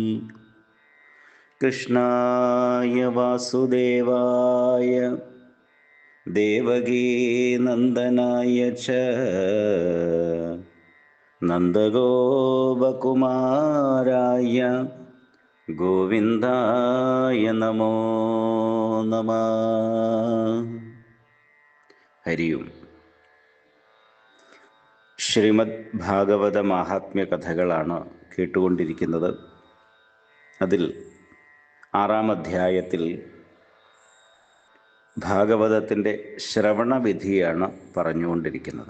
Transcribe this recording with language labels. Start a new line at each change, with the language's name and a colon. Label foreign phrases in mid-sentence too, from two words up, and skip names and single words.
Sanskrit: कृष्णाय वासुदेवाय देवकीनन्दनाय च नन्दगोपकुमाराय गोविन्दाय नमो नमः। हरि ओം.
Malayalam: ശ്രീമദ് ഭാഗവത മാഹാത്മ്യ കഥകളാണ് കേട്ടുകൊണ്ടിരിക്കുന്നത്. അതിൽ 6-ാം അധ്യായത്തിൽ ഭാഗവതത്തിൻ്റെ ശ്രവണവിധിയാണ് പറഞ്ഞുകൊണ്ടിരിക്കുന്നത്.